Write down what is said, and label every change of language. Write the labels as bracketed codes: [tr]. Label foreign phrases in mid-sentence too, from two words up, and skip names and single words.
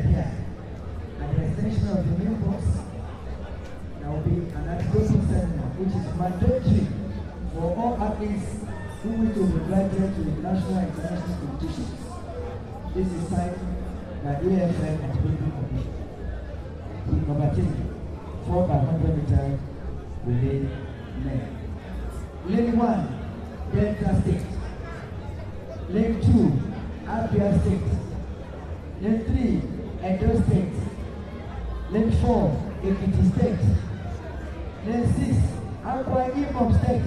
[en] here, at the extension of the new bus, there will be an anti-doping seminar, which is mandatory for all athletes who wish to be invited to the national and international competitions. This is signed by AFN and Doping Commission. Number 3, 4 by 100 meter relay men. Lane 1, Delta State. Lane 2, Abula State. Lane 3, Edo State. Lane 4, Ekiti State. Lane 6, Akwa Ibom State.